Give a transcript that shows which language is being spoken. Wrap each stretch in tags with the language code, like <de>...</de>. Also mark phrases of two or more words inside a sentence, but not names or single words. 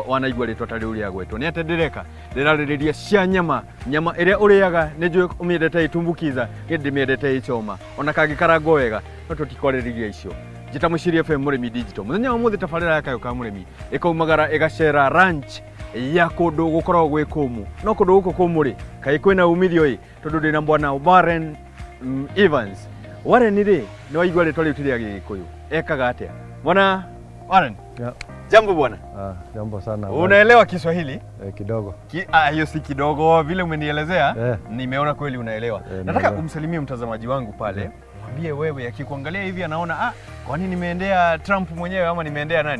<ki>wanaigua ritwa tari uria gwetwo ni atendereka ndiraririria cia nyama iria uriaga ni njui umiendete itumbukiza ngindi miendete ichoma ona kangikarango wega no tutikoreriria icio njita mucirie</ki> <en>FM Murimi digital</en> <ki>muthenya wa umuthi tabarira ya Kayu ka Murimi ikaumagara igacera ranch ya kundu gukorwo gwi kumu no kundu guko kumuri kai kwina umithio i tondu ndina bwana Warren Evans. Warren ri ni waigua ritwa riu tiria Gikuyu ekaga atia bwana Warren?</ki> <en>Yeah.</en> <sw>Jambo bwana. Jambo sana. Unaelewa Kiswahili? Kidogo. Hiyo si kidogo vile umenielezea. Nimeona kweli unaelewa. Nataka umsalimie mtazamaji wangu pale. Mwambie wewe akikuangalia hivi anaona kwani nimeendea Trump mwenyewe ama nimeendea nani?</sw>